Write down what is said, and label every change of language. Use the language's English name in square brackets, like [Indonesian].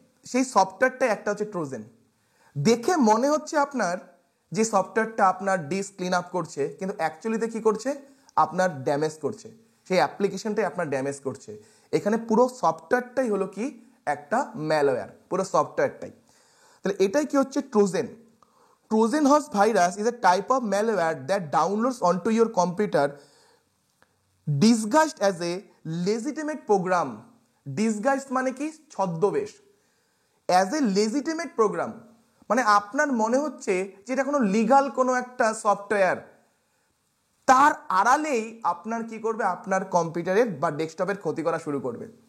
[Bangla] সেই সফটওয়্যারটা একটা হচ্ছে ট্রোজেন। দেখে মনে হচ্ছে আপনার যে সফটওয়্যারটা আপনার ডিস্ক ক্লিন আপ করছে, কিন্তু অ্যাকচুয়ালিতে কি করছে, আপনার ড্যামেজ করছে, সেই অ্যাপ্লিকেশনটাই আপনার ড্যামেজ করছে। এখানে পুরো সফটওয়্যারটাই হলো কি একটা ম্যালওয়্যার, পুরো সফটওয়্যারটাই। তাহলে এটাই কি হচ্ছে Trojan. [English] Trojan horse virus is a type of malware that downloads onto your computer disguised as a legitimate program. [Bangla] Disguised মানে কি, ছদ্মবেশ। [English] as a legitimate program, [Bangla] মানে আপনার মনে হচ্ছে যে এটা কোনো লিগাল কোনো একটা সফটওয়্যার, তার আড়ালেই আপনার কি করবে, আপনার কম্পিউটারের বা ডেস্কটপের ক্ষতি করা শুরু করবে।